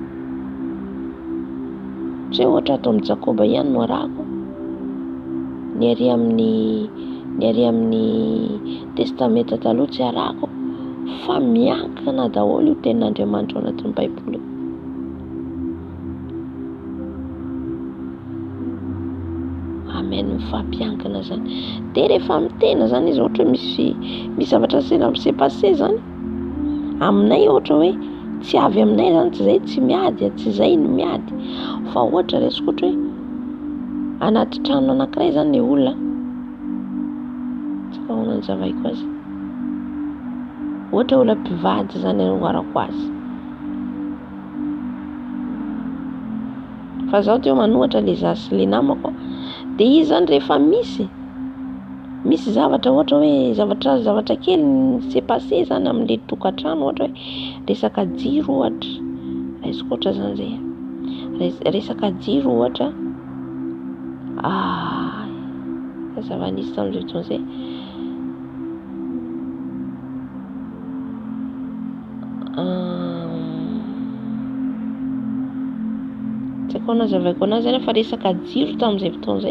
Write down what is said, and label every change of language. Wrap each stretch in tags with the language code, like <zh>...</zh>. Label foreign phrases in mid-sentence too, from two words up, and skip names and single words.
<mg>Tsy hoe ohatra atao amin'ny Jakoba ihany no arahako, ny ary amin'ny testamenta taloha tsy arahako, fa miankina daholo io tenin'Andriamanitra ao anatin'ny Baiboly. Amen, mifampiankina zany. Dia rehefa mitena zany izy ohatra misy zavatra se-passé zany aminay, ohatra hoe tsy avy aminay zany, tsy izay tsy miady, tsy izay no miady, fa ohatra resiko ohatra hoe anaty trano anankiray zany ny olona, tsika ahoana ny zavaiko azy, ohatra olona mpivady zany anoharako azy, fa zaho teo manohatra le zaho sy le namako. Dia izy zany rehefa misy zavatra ohatra hoe zavatra kely</mg> <fr>s'est passé</fr> <mg>zany amin'ilay tokantrano, ohatra hoe resaka jiro ohatra, raisiko ohatra zany zay, resaka jiro ohatra, zava-nisy tamin'izay fotoana izay, tsy haiko na zavaiko anazy zany fa resaka jiro tamin'izay fotoana izay.</mg>